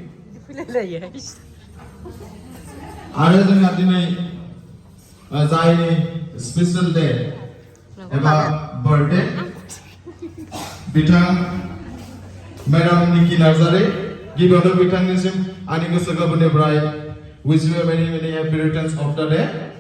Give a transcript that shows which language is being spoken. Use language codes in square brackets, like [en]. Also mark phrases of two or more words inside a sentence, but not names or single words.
[brx] आरो जोंहा दिनै जायनि [en] special day [brx] एबा बार्थडे बिथां मेडाम निकि नार्जारी, गिबियावनो बिथांनिसिम आंनि गोसो गोरबोनिफ्राय [en] wish you many many happy returns of the day.